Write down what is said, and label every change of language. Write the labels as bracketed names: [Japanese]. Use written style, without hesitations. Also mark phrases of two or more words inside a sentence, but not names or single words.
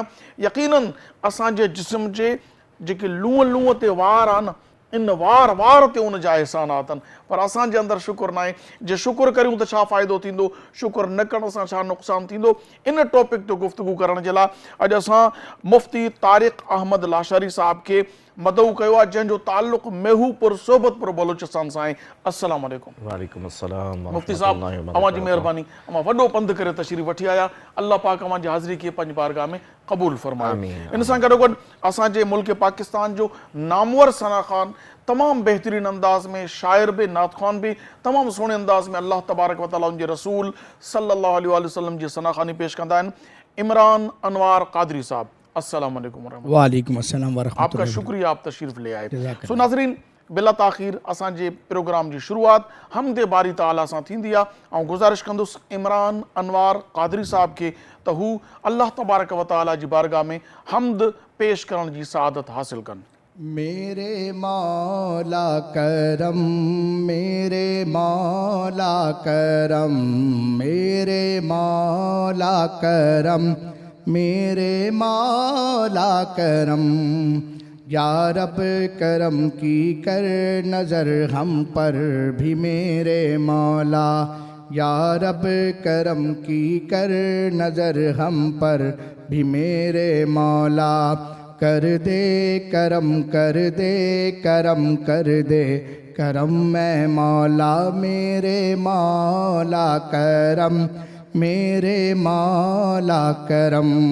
[Sindhi] यकीनन असांजे जिस्म जे जेके लूंहं ते वार आहे न, इन वार ते उन जा अहसानात आहिनि, पर असांजे अंदरि शुक्र न आहे. जे शुक्र करियूं त छा फ़ाइदो थींदो, शुक्र न करण सां छा नुक़सानु थींदो, इन टॉपिक ते गुफ़्तगू करण जे लाइ अॼु असां मुफ़्ती तारिक़ अहमद लाशारी साहिब खे मदऊ कयो आहे, जंहिंजो ताल्लुक़ मेहूपुर सोबतपुर बलोचिस्तान सां आहे. [Arabic] السلام عليكم. وعليكم السلام. [Sindhi] मुफ़्ती साहिब, अव्हांजी महिरबानी, अव्हां वॾो पंधु करे तशरीफ़ वठी आया. अल्लाह पाक अव्हांजी हाज़िरी खे पंहिंजी बारगाह में क़बूल फ़रमाए. इन सां गॾोगॾु असांजे मुल्क पाकिस्तान जो नामवर सना ख़ान तमामु बहितरीन अंदाज़ में शाइर बि, नात ख़्वान बि तमामु सुहिणे अंदाज़ में [Arabic] الله تبارك و تعالى [Sindhi] उनजे रसूल [Arabic] صلى الله عليه وسلم [Sindhi] जी सना ख़ानी पेश कंदा आहिनि. इमरान अनवार क़ादरी साहब, [Arabic] السلام عليكم ورحمة الله. وعليكم السلام ورحمة الله. [Urdu] آپ کا شکریہ، آپ تشریف لے آئے. [Sindhi] सो नाज़रीन, बिला ताख़ीर असांजे प्रोग्राम जी शुरूआत हमदे बारी ताला सां थींदी आहे. ऐं गुज़ारिश कंदुसि इमरान अनवार क़ादरी साहिब खे त हू [Arabic] الله تبارك و تعالى [Sindhi] जी बारगाह में हमद पेश करण जी सआदत हासिल कनि. [Urdu] میرے مولا کرم، میرے مولا کرم، میرے مولا کرم، میرے مولا کرم, یا رب کرم کی کر نظر ہم پر بھی میرے مولا، یا رب کرم کی کر نظر ہم پر بھی میرے مولا، کر دے کرم، کر دے کرم، کر دے کرم میں مولا، میرے مولا کرم، میرے مولا کرم.